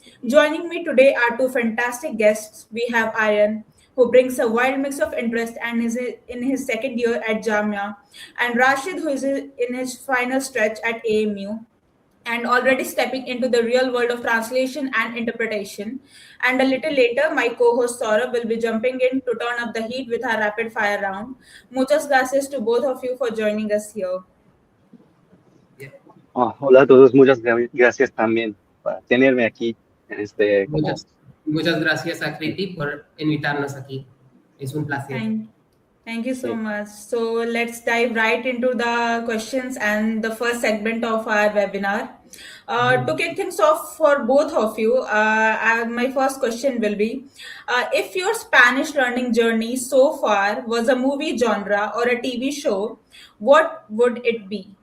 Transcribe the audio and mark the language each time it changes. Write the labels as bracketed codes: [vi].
[en] Joining me today are two fantastic guests. We have Aryan, who brings a wild mix of interest and is in his second year at Jamia, and Rashid, who is in his final stretch at AMU and already stepping into the real world of translation and interpretation. And a little later, my co host Saurabh will be jumping in to turn up the heat with our rapid fire round. [es] Muchas gracias [en] to both of you for joining us here. Yeah. [es] Hola a todos, muchas gracias también por tenerme aquí en este como... Muchas, muchas gracias, Akriti, por invitarnos aquí. Es un placer. [en] Thank, thank you so [es] Sí. [en] much. So let's dive right into the questions and the first segment of our webinar. To kick things off for both of you, my first question will be if your Spanish learning journey so far was a movie genre or a TV show, what would it be?